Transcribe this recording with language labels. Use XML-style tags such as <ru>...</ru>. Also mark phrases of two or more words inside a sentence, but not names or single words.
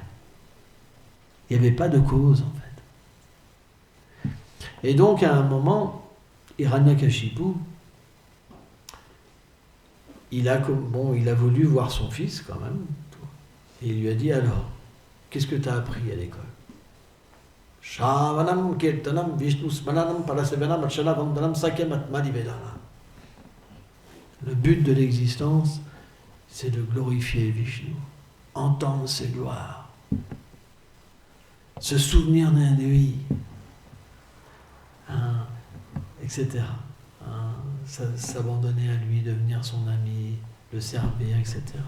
<fr>Il n'y avait pas de cause, en fait. Et donc, à un moment, Hiranyakashipu, il a voulu voir son fils, quand même. Et il lui a dit, alors, qu'est-ce que tu as appris à l'école?</fr> <sa>श्रवणं कीर्तनं विष्णु स्मरणं पादसेवनं अर्चनं वन्दनं सख्यमात्म निवेदन.</sa> <fr>Le but de l'existence, c'est de glorifier Vishnu, entendre ses gloires, se souvenir de lui, etc. S'abandonner à lui, devenir son ami, le servir, etc.</fr>